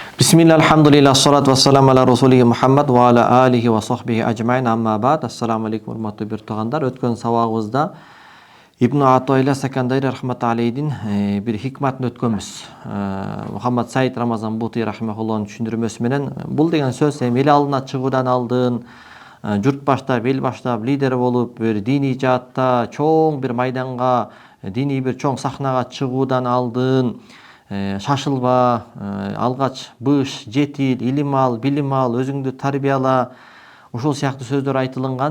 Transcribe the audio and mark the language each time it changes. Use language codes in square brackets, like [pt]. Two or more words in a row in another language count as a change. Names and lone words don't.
[ar] بسم الله، الحمد لله، الصلاة والسلام على رسوله محمد وعلى آله وصحبه أجمعين، أما بعد. السلام عليكم [ky] урматтуу бир туугандар. Өткөн сабагыбызда Ибн Атойла Сакандайри рахматаллейдин бир хикматын өткөнбүз. Мухаммад Саид Рамазан Бути рахмахуллахын түшүндүрмөсү менен бул деген сөз эми эл алдына чыгуудан алдын, журт баштап, эл баштап, лидер болуп, бир диний жаатта чоң бир майданга, диний бир чоң сахнага чыгуудан алдын шашылба, алгач быш, жетил, илим ал, билим ал, өзүңдү тарбияла, ушул сыяктуу сөздөр айтылган.